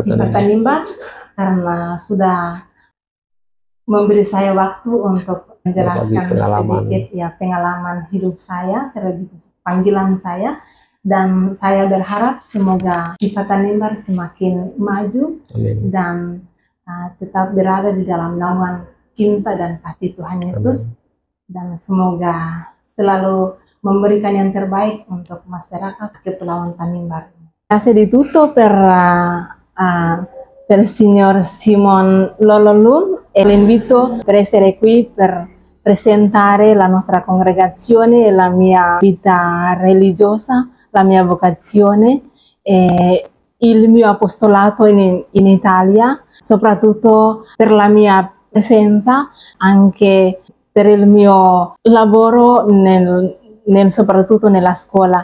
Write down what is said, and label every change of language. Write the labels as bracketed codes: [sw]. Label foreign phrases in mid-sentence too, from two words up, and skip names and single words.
[id] Tiva Tanimbar karena sudah memberi saya waktu untuk menjelaskan sedikit ya pengalaman hidup saya, terlebih panggilan saya, dan saya berharap semoga Tiva Tanimbar semakin maju. Amin. Dan tetap berada di dalam naungan cinta dan kasih Tuhan Yesus. Amin. Dan semoga selalu memberikan yang terbaik untuk masyarakat Kepulauan Tanimbar. Saya ditutup [it] per signor Simon Lololun e l'invito per essere qui per presentare la nostra congregazione e la mia vita religiosa, la mia vocazione e il mio apostolato in Italia, soprattutto per la mia presenza, anche per il mio lavoro soprattutto nella scuola.